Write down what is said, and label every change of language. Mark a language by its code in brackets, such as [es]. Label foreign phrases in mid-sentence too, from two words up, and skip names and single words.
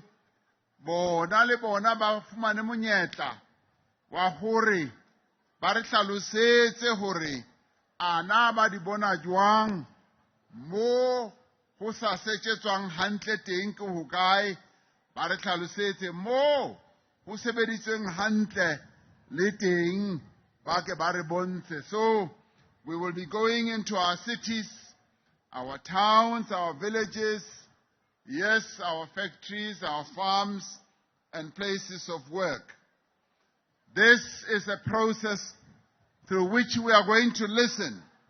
[st] bona le bona ba fumane monyetla wa hore ba re hlalosetse hore ana ba di bona jwang mo ho sa setjetswang hantle teng ke hokae ba re hlalosetse mo ho sebeditsweng hantle le teng ba ke ba re bontshe. [en] So we will be going into our cities, our towns, our villages, Yes, our factories, our farms, and places of work. This is a process through which we are going to listen.